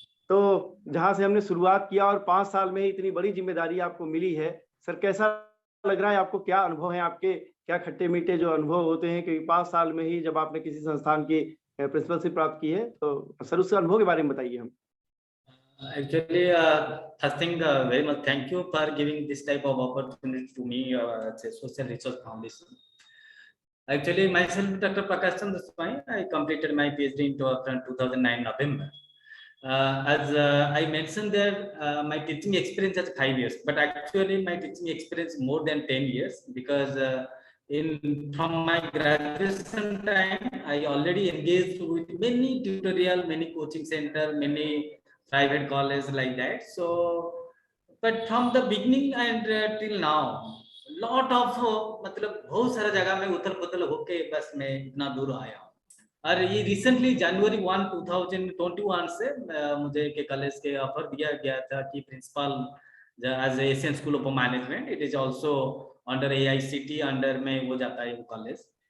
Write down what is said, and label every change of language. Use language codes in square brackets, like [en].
[hi] तो जहाँ से हमने शुरुआत किया और 5 साल में ही इतनी बड़ी ज़िम्मेदारी आपको मिली है, सर कैसा लग रहा है आपको? क्या अनुभव हैं आपके? क्या खट्टे-मीठे जो अनुभव होते हैं कि 5 साल में ही जब आपने किसी संस्थान की प्रिंसिपलशिप प्राप्त की है, तो सर उस अनुभव के बारे में बताइए हम। [en] Actually, first thing, very much thank you for giving this type of opportunity to me, it's a Social Research Foundation. Actually, myself, Dr. Prakash Chandra Swami, I completed my PhD in 2009 November. As I mentioned there, my teaching experience is 5 years, but actually my teaching experience more than 10 years because from my graduation time, I already engaged with many tutorial, many coaching center, many private college like that. So, but from the beginning and till now, lot of [hi] मतलब बहुत सारा जगह में उथल पुथल होके बस मैं इतना दूर आया हूँ। और ये रिसेंटली जनवरी 1, 2021 से मुझे के कॉलेज के ऑफर दिया गया था कि principal as Asian school of management, it is also under AICT under में वो जाता है वो कॉलेज।